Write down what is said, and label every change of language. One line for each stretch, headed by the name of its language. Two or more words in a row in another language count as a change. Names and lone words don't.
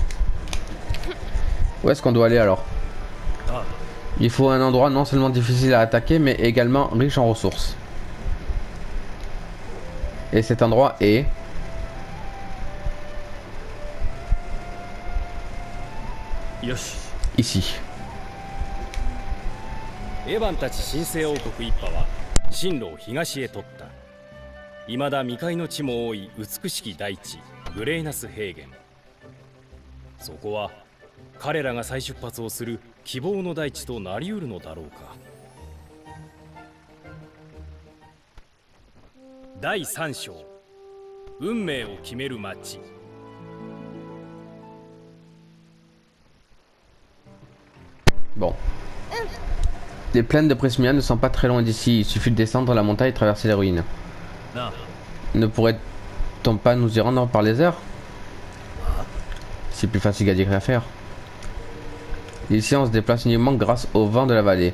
French: Où est-ce qu'on doit aller alors? Il faut un endroit non seulement difficile à attaquer, mais également riche en ressources. Et cet endroit est... ici.
Japanese: エヴァンたち神聖王国一派は進路を東へ取った。未だ未開の地も多い美しき大地グレイナス平原。そこは彼らが再出発をする希望の大地となりうるのだろうか。第3章運命を決める街。
French: Bon. Les plaines de Prismia ne sont pas très loin d'ici. Il suffit de descendre la montagne et traverser les ruines. Ne pourrait-on pas nous y rendre par les airs? C'est plus facile à dire qu'à faire. Ici, on se déplace uniquement grâce au vent de la vallée.